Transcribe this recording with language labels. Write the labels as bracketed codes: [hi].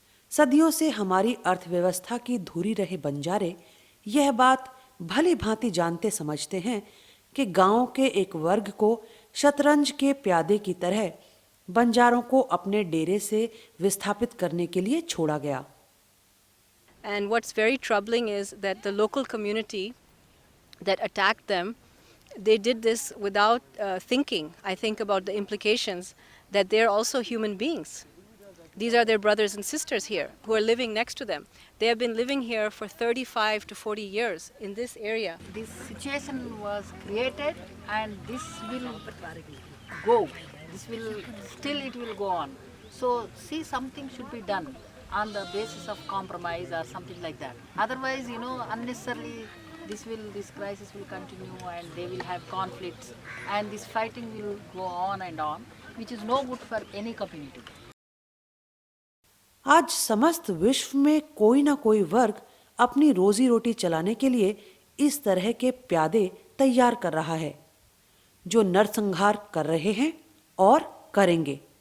[hi] सदियों से हमारी अर्थव्यवस्था की धुरी रहे बंजारे यह बात भली भांति जानते समझते हैं कि गांव के एक वर्ग को शतरंज के प्यादे की तरह बंजारों को अपने डेरे से विस्थापित करने के लिए छोड़ा गया। [en] And what's very troubling is that the local community that attacked them, they did this without thinking, I think, about the implications that they're also human beings. These are their brothers and sisters here who are living next to them. They have been living here for 35 to 40 years in this area. This situation was created and this will go. This will still it will go on. So see, something should be done on the basis of compromise or something like that. Otherwise, unnecessarily this crisis will continue and they will have conflicts and this fighting will go on, which is no good for any community. [hi] आज समस्त विश्व में कोई ना कोई वर्ग अपनी रोजी रोटी चलाने के लिए इस तरह के प्यादे तैयार कर रहा है, जो नरसंहार कर रहे हैं और करेंगे।